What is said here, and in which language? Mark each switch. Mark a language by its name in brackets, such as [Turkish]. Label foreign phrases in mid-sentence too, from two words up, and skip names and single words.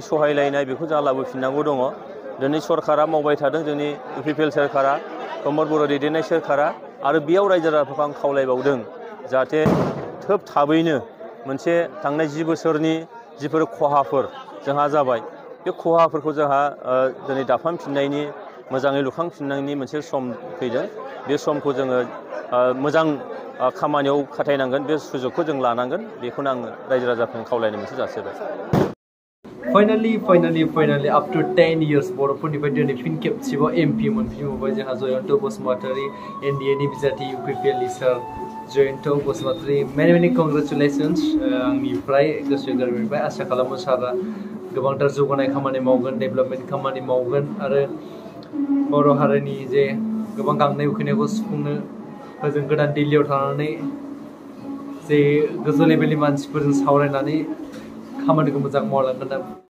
[Bodo] सहायलायनाय बेखौ जोंहा लाबोफिननांगौ दङ दिनै सरकारा मावबाय थादों जोंनि UPPL सोरखारा प्रमद बर' दैदेननाय सोरखारा आरो बेयाव रायजो राजाफोरखौ आं खावलायबावदों जाहाथे खोब थाबैनो मोनसे थांनाय 10 बोसोरनि जिफोर खहाफोर जोंहा जाबाय बे खहाफोरखौ जोंहा दिनै दाफामफिननायनि मोजाङै लुखांफिननायनि मोनसे सम फैदों बे समखौ जोङो मोजां खामानियाव खाथायनांगोन बे सुजुगखौ जों लानांगोन बेखौनो आं रायजो राजाफोरनो खावलायनो मोनसे जासिबाय [English] Finally, after 10 years, [Bodo] बर'फोरनिफ्राय दिनै फिन खेबसेबाव MP मोनफिनबाय जोंहा जयन्त बसुमतारी NDAनि बिजाथि UPPL सार जयन्त बसुमतारी [English] many congratulations [Bodo] आंनिफ्राय गोसो गोरबोनिफ्राय आसा खालामो सारा गोबांथार जौगानाय खामानि मावगोन डेभेलपमेन्ट खामानि मावगोन आरो बर' हारिनि जे गोबां गांनाय उखैनायखौ सुफुंनो ओजों गोदान दिल्लीयाव थानानै जे गोजौ लेभेलनि मानसिफोरजों सावरायनानै खामानिखौ मोजां मावलांगोन